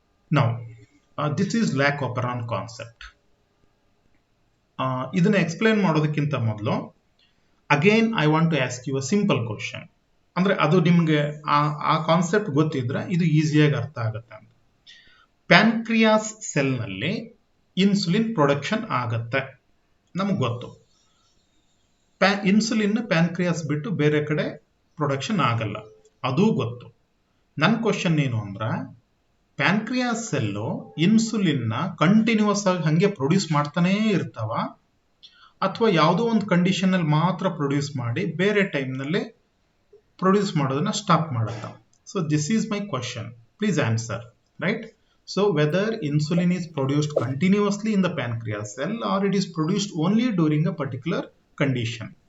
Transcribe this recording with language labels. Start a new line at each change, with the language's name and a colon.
English: Now this is lac operon concept.
Kannada: ಇದನ್ನ explain ಮಾಡೋದಕ್ಕಿಂತ ಮೊದಲು
English: Again I want to ask you a simple question.
Kannada: ಅಂದ್ರೆ ಅದು ನಿಮ್ಗೆ ಆ ಕಾನ್ಸೆಪ್ಟ್ ಗೊತ್ತಿದ್ರೆ ಇದು ಈಸಿಯಾಗಿ ಅರ್ಥ ಆಗುತ್ತೆ ಅಂತ. ಪ್ಯಾನ್ಕ್ರಿಯಾಸ್ ಸೆಲ್ನಲ್ಲಿ ಇನ್ಸುಲಿನ್ ಪ್ರೊಡಕ್ಷನ್ ಆಗತ್ತೆ, ನಮ್ಗೆ ಗೊತ್ತು. ಇನ್ಸುಲಿನ್ ಪ್ಯಾನ್ಕ್ರಿಯಾಸ್ ಬಿಟ್ಟು ಬೇರೆ ಕಡೆ ಪ್ರೊಡಕ್ಷನ್ ಆಗಲ್ಲ, ಅದೂ ಗೊತ್ತು. ನನ್ನ ಕ್ವಶನ್ ಏನು ಅಂದ್ರೆ, ಪ್ಯಾನ್ಕ್ರಿಯಾಸ್ ಸೆಲ್ಲು ಇನ್ಸುಲಿನ್ನ ಕಂಟಿನ್ಯೂಸ್ ಆಗಿ ಹಂಗೆ ಪ್ರೊಡ್ಯೂಸ್ ಮಾಡ್ತಾನೇ ಇರ್ತಾವ, ಅಥವಾ ಯಾವುದೋ ಒಂದು ಕಂಡೀಷನ್ ಅಲ್ಲಿ ಮಾತ್ರ ಪ್ರೊಡ್ಯೂಸ್ ಮಾಡಿ ಬೇರೆ ಟೈಮ್ನಲ್ಲಿ ಪ್ರೊಡ್ಯೂಸ್ ಮಾಡೋದನ್ನ ಸ್ಟಾಪ್ ಮಾಡುತ್ತಾ?
English: So this is my question, please answer, right? So whether insulin is produced continuously in the pancreas cell or it is produced only during a particular condition?